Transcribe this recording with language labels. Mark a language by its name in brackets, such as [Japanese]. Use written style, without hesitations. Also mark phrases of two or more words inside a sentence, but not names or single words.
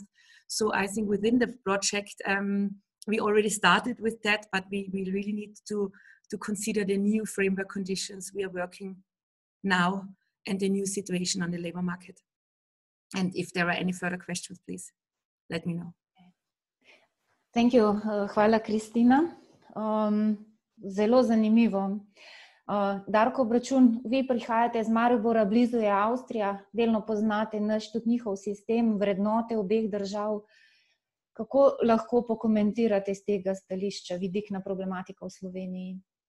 [English] So I think within the project, we already started with that, but we really need to consider the new framework conditions we are working now and the new situation on the labor market. And if there are any further questions, please let me know. Thank you. [Slovenian] Hvala, Kristina. Zelo zanimivo. Darko Bračun, vi prihajate iz Maribora, blizu je Avstrija, delno poznate tudi njihov sistem, vrednote obeh držav. Kako lahko pokomentirate z tega stališča vidikna problematika v Sloveniji?